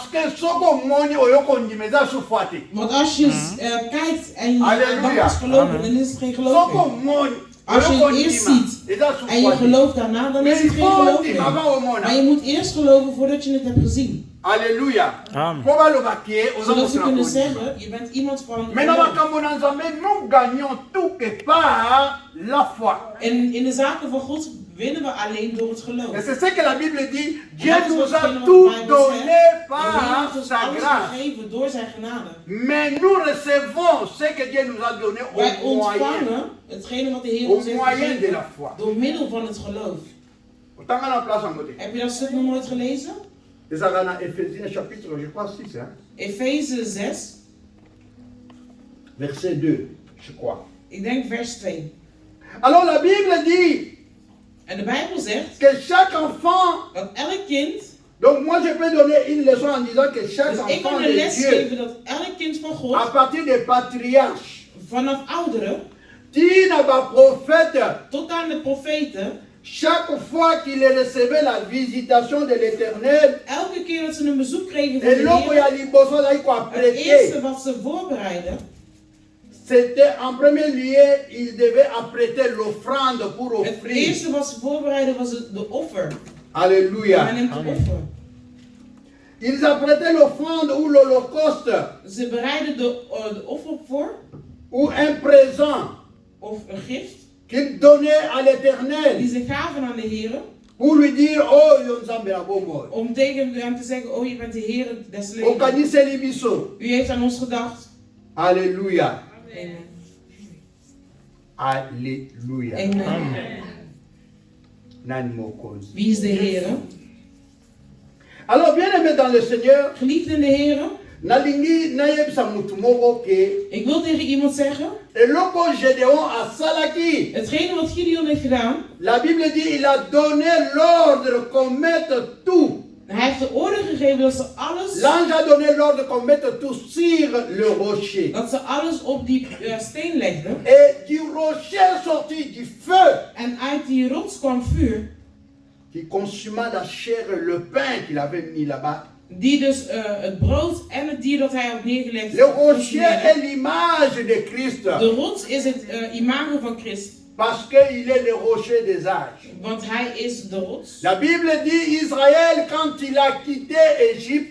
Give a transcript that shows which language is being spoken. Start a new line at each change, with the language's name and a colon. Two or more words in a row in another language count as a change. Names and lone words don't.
Dutch: Want als je kijkt en je dan pas geloven, dan is het geen geloof meer. Als je het eerst ziet en je gelooft daarna, dan is het geen geloof meer. Maar je moet eerst geloven voordat je het hebt gezien.
French: Alléluia.
Dutch: Zodat ze kunnen zeggen, je bent iemand van
French: nous gagnons tout quelque part la foi.
Dutch: En in de zaken van God winnen we alleen door het geloof.
French: Et c'est ce que la Bible dit, Dieu nous a tout donné par sa grâce.
Dutch: Door zijn genade.
French: Mais nous recevons ce que Dieu nous a donné
Dutch: Wij
French: au moyen,
Dutch: ontvangen hetgene wat de Heer ons heeft gegeven door middel van het geloof. Heb je dat stuk nog nooit gelezen?
French: Éphésiens chapitre, je crois 6, hein?
Dutch: Efeze 6.
French: Verset 2, je crois.
Dutch: Ik denk vers 2.
French: Alors la Bible dit
Dutch: en de Bijbel zegt
French: que chaque enfant,
Dutch: dat elk kind,
French: donc moi je peux donner une leçon en disant que chaque
Dutch: dus
French: enfant
Dutch: ik kan
French: de
Dutch: een
French: les Dieu,
Dutch: geven dat elk kind van God,
French: à partir des patriarches,
Dutch: vanaf ouderen,
Lingala: tina ba prophète,
Dutch: tot aan de profeten,
French: chaque fois qu'il recevait la visitation de l'Éternel,
Dutch: elke keer dat ze een bezoek kregen van
French: et
Dutch: de Heer, het eerste wat ze voorbereiden,
French: c'était en premier lieu, ils devaient apprêter l'offrande pour offrir.
Dutch: Het eerste wat ze voorbereiden was de offer.
French: Alléluia.
Dutch: Men neemt de offer.
French: Ils apprêtaient l'offrande ou l'holocauste.
Dutch: Ze bereiden de offer voor.
French: Ou un présent.
Dutch: Of een gift.
French: Qu'ils donnaient à l'Éternel.
Dutch: Die ze gaven aan de Heer.
French: Pour lui dire,
Lingala: oh, Yonzambe Abomo.
Dutch: Om tegen hem te zeggen, oh, je bent de Heer des levens. U heeft aan ons gedacht.
French: Alléluia. Amen. Alléluia.
Dutch: Amen. Wie is de Heer?
French: Alors, bien-aimé dans le Seigneur,
Dutch: geliefd in de Heer, ik wil tegen iemand zeggen, hetgene wat Gideon heeft gedaan,
French: la Bible dit, il a donné l'ordre qu'on mette tout.
Dutch: Hij heeft de orde gegeven dat ze alles,
French: l'ange a donné l'ordre qu'on mette tout sur le rocher.
Dutch: Dat ze alles op die steen legden.
French: Et du rocher sortit du feu.
Dutch: En uit die rots kwam vuur.
French: Qui consuma la chair et le pain qu'il avait mis là-bas.
Dutch: Die dus het brood en het dier dat hij had neergelegd.
French: Le rocher est l'image de Christ.
Dutch: De rots is het imago van Christus.
French: Parce qu'il est le rocher des âges.
Dutch: Want hij is de rots.
French: La Bible dit Israël quand il a quitté Égypte.